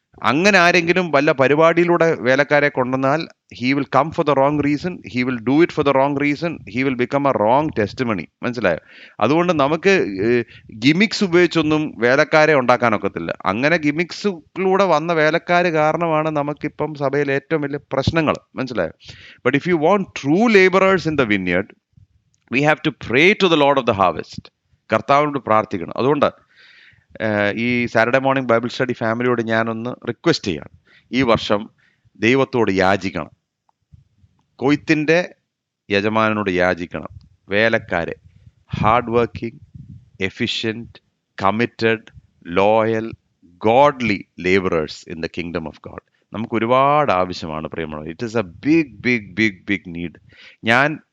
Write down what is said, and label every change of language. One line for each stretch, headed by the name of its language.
Malayalam: അങ്ങനെ ആരെങ്കിലും വല്ല പരിപാടിയിലൂടെ വേലക്കാരെ കൊണ്ടുവന്നാൽ
English: he will come for the wrong reason, he will do it for the wrong reason, he will become a wrong testimony.
Malayalam: മനസ്സിലായോ? അതുകൊണ്ട് നമുക്ക് ഗിമിക്സ് ഉപയോഗിച്ചൊന്നും വേലക്കാരെ ഉണ്ടാക്കാനൊക്കത്തില്ല. അങ്ങനെ ഗിമിക്സിലൂടെ വന്ന വേലക്കാര് കാരണമാണ് നമുക്കിപ്പം സഭയിൽ ഏറ്റവും വലിയ പ്രശ്നങ്ങൾ, മനസ്സിലായോ?
English: But if you want true labourers in the vineyard, we have to pray to the Lord of the harvest.
Malayalam: കർത്താവിനോട് പ്രാർത്ഥിക്കണം. അതുകൊണ്ട് ഈ സാറ്റർഡേ മോർണിംഗ് ബൈബിൾ സ്റ്റഡി ഫാമിലിയോട് ഞാനൊന്ന് റിക്വസ്റ്റ് ചെയ്യാണ്. ഈ വർഷം ദൈവത്തോട് യാചിക്കണം, കൊയ്ത്തിന്റെ യജമാനനോട് യാചിക്കണം.
English: വേലക്കാരെ, hard working, efficient, committed, loyal, godly labourers in the kingdom of God
Malayalam: നമുക്ക് ഒരുപാട് ആവശ്യമാണ് പ്രിയമുള്ളവർ.
English: It is a big big big big need. ഞാൻ